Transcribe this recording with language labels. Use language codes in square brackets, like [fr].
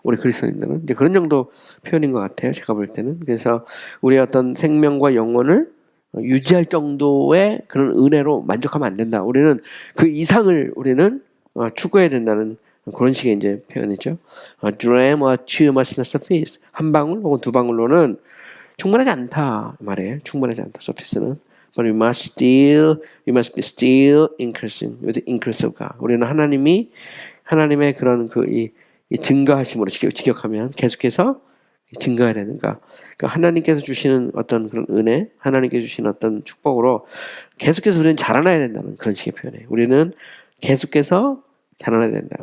[ko] 우리 그리스도인들은 이제 그런 정도 표현인 것 같아요. 제가 볼 때는. 그래서 우리의 어떤 생명과 영혼을 유지할 정도의 그런 은혜로 만족하면 안 된다. 우리는 그 이상을 우리는 추구해야 된다는 그런 식의 이제 표현이죠. [en] Dram or two must not suffice. [ko] 한 방울 혹은 두 방울로는 충분하지 않다 말이에요. 충분하지 않다. suffice는. [en] But we must be still increasing with the increase of God. [ko] 우리는 하나님의 그런 이 증가하심으로 직역하면 계속해서 증가해야 되는가. 그러니까 하나님께서 주시는 어떤 그런 은혜, 하나님께서 주시는 어떤 축복으로 계속해서 우리는 자라나야 된다는 그런 식의 표현이에요. 우리는 계속해서 자라나야 된다.